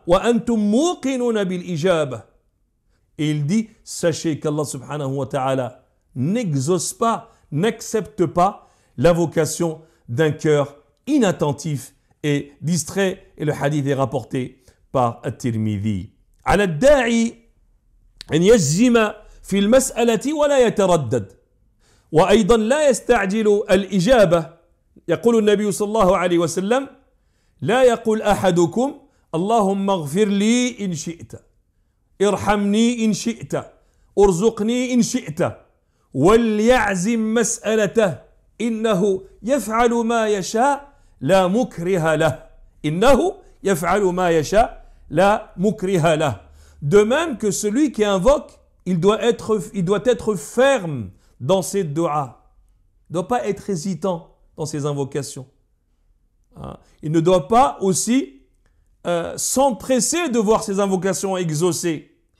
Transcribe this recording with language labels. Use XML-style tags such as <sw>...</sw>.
<ar>Wa antum muqinuna bil ijaba.</ar> <fr>Et il dit, sachez qu'Allah subhanahu wa ta'ala n'exauce pas, n'accepte pas l'invocation d'un cœur inattentif et distrait. Et le hadith est rapporté par At-Tirmidhi.</fr> <ar>على الداعي أن يجزم في المسألة ولا يتردد وأيضا لا يستعجل الإجابة. يقول النبي صلى الله عليه وسلم لا يقول أحدكم اللهم اغفر لي إن شئت ارحمني إن شئت ارزقني إن شئت وليعزم مسألته إنه يفعل ما يشاء لا مكره له. إنه يفعل ما يشاء لا مكره له.</ar> <fr>De même que celui qui invoque, il doit être ferme dans ses du'as. Il ne doit pas être hésitant dans ses invocations. Il ne doit pas aussi s'empresser de voir ses invocations exaucées.</fr>